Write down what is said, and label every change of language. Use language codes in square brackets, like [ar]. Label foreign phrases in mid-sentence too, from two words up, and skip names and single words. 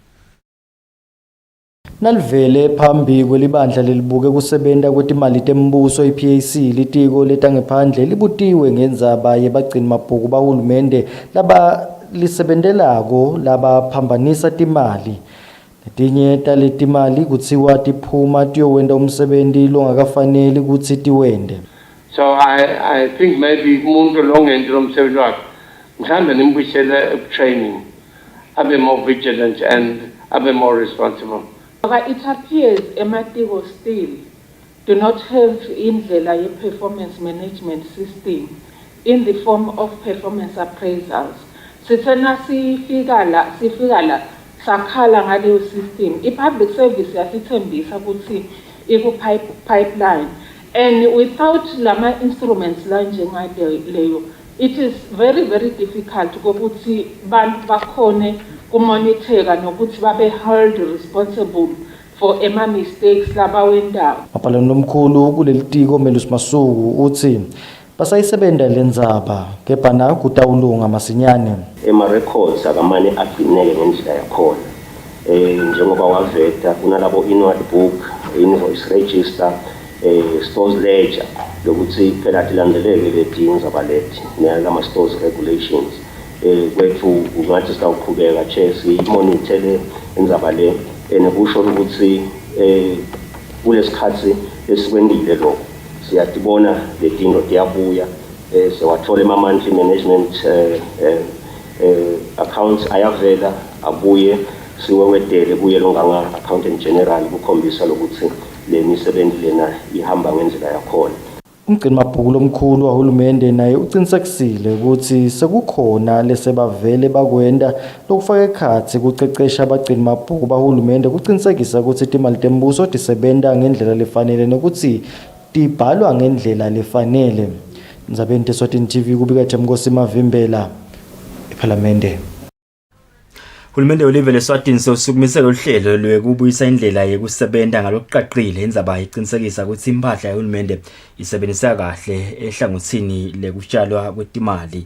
[ss] Nalivele phambi kwelibandla lelibuke kusebenta kwetimali tembuso iPAC litiko letangaphandle libutiwe ngendzaba yebagcini mabhuku bahulumende laba lisebentelako labaphambanisa timali. Letinye taletimali kutsiwa tiphuma tiyowenta umsebenzi longakafanele kutsi tiwende. [en] So I think maybe [ss] umuntu longenza umsebenzi wakhe mhlambe nimbuyisele [en] training abe more vigilant and abe more responsible. It appears ematiko still do not have indlela ye-performance management system in the form of performance appraisals. [ss] Sithena sifika la sakhala ngaleyo system. I-public service yasithembisa ukuthi iku-pipeline. [en] And without lama instruments [ss] la njengaleyo, [en] it is very, very difficult [ss] ukuthi bantu bakhone kumonitoreka nokuthi babe [en] held responsible for ema mistakes labawendako. [ss] Mapalani lomkhulu kuleli tiko Melus Masuku uthi basayisebenta lendzaba kepha na kutawulunga masinyane. Ema records akamane agcineke ngendlela yakhona. Njengoba waveta kunalabo [en] inward book, invoice register, stores ledger [ss] lokuthi phela tilandeleke letinza balethi nalama [en] stores regulations. [ss] Kwethu ungathi sitawuqhubeka simonitor indzaba le kusho ukuthi kulesikhathi esikwendile lokho siyatibona letinto tiyabuya sewathola ama- [en] monthly management accounts [ss] ayavela abuye siwewedele kuye longanga [en] accountant general [ss] kukhombisa lokuthi le misebenzi lena ihamba ngendlela yakhona. Umgcini mabhuku lomkhulu wahulumende naye uqinisekisile ukuthi sekukhona lesebavele bakwenda lokufaka ekhatsi kucecesha abagcini mabhuku bahulumende kuqinisekisa ukuthi timali tembuso tisebenta ngendlela lefanele nokuthi tibhalwa ngendlela lefanele. Ndzabeni Eswatini TV kubika Themkosi Mavimbela eParliament. Hulumende olive leSwatini sosukumise uhlelo lwekubuyisa indlela yekusebenta ngalokuqaqile indzaba iqinisekisa ukuthi impahla yahulumende isebenzisa kahle ehlangothini lekutshalwa kwetimali.